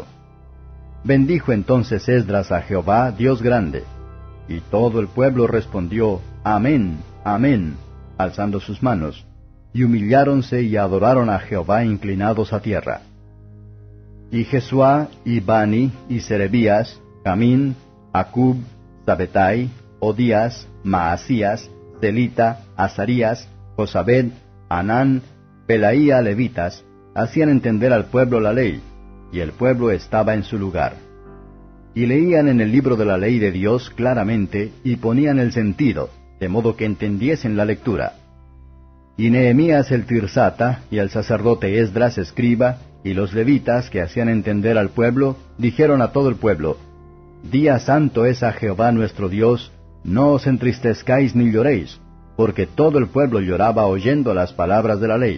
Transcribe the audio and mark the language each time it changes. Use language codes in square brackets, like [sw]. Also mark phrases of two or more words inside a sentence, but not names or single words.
[es] Bendijo entonces Esdras a Jehová, Dios grande, y todo el pueblo respondió, Amén, Amén, alzando sus manos, y humilláronse y adoraron a Jehová inclinados a tierra. Y Jesuá, y Bani, y Serebías, Camín, Acub, Sabetai, Odías, Maasías, Celita, Azarías, Josabed, Anán, Pelaía levitas, hacían entender al pueblo la ley, y el pueblo estaba en su lugar. Y leían en el libro de la ley de Dios claramente, y ponían el sentido, de modo que entendiesen la lectura. Y Nehemías el tirsata, y el sacerdote Esdras escriba, y los levitas que hacían entender al pueblo, dijeron a todo el pueblo, Día santo es a Jehová nuestro Dios, no os entristezcáis ni lloréis, porque todo el pueblo lloraba oyendo las palabras de la ley.